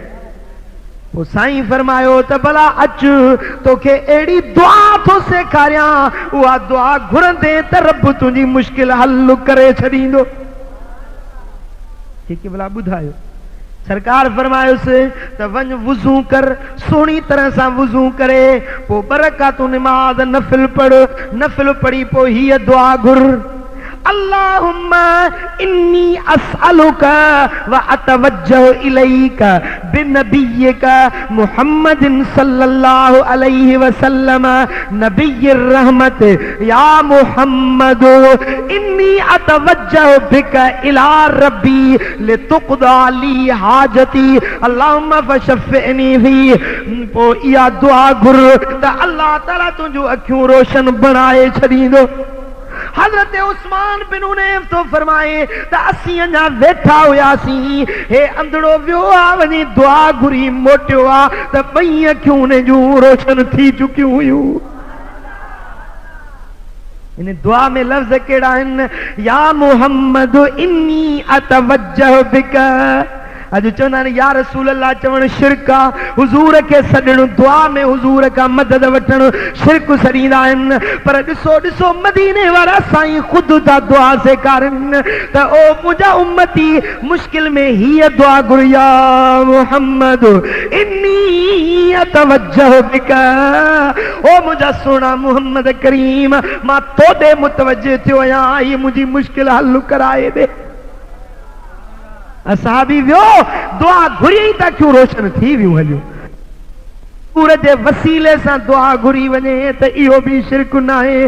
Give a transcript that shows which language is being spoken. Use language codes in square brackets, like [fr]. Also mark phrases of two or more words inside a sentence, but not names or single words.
[sd] वो साईं फरमायो त भला अच, तोखे अहिड़ी दुआ थो सेखारियां, उहा दुआ घुरंदे त रब तुंहिंजी मुश्किल हल करे छॾींदो। जेके भला ॿुधायो। सरकार फरमायोसि त वञ वुज़ू कर, सुहिणी तरह सां वुज़ू करे, पोइ 2 रकातूं नमाज़ नफ़िल पढ़, नफ़िल पढ़ी पोइ हीअ दुआ घुर, [ar] اللهم إني أسألك وأتوجه إليك بنبيك محمد صلى الله عليه وسلم نبي الرحمة. يا محمد إني أتوجه بك إلى ربي لتقضى لي حاجتي اللهم فشفعني في. [sd] पोइ इहा दुआ घुर त अल्लाह ताला तुंहिंजूं अखियूं रोशन बणाए छॾींदो। हजरत उस्मान बिन हुनैफ तो फरमाए त असी अञा वेठा हुआसीं, हे अंधड़ो वियो आ वञी दुआ घुरी मोटियो आ त ॿई अखियूं उन जूं रोशन थी चुकियूं हुयूं। इन दुआ में लफ्ज़ केड़ा आहिनि, [ar] يا محمد إني أتوجه بك. [sd] अॼु चवंदा आहिनि [ar] يا رسول الله [sd] चवण शिरक आहे, हुज़ूर खे सॾणु दुआ में हुज़ूर खां मदद वठणु शिरक सॾींदा आहिनि। पर ॾिसो ॾिसो मदीने वारा साईं ख़ुदि था दुआ सेखारनि त ओ मुंहिंजा उम्मती मुश्किल में हीअ दुआ घुर, [ar] يا محمد إني أتوجه بك. [sd] ओ मुंहिंजा सोना मुहम्मद करीम, मां तोॾे मुतवज्जह थियो आहियां, हीअ मुंहिंजी मुश्किल हल कराए ॾे। असहाबी वियो दुआ घुरी त क्यों रोशन थी वियूं हलियूं। पूरे जे वसीले सां दुआ घुरी वञे त इहो बि शिरक न आहे।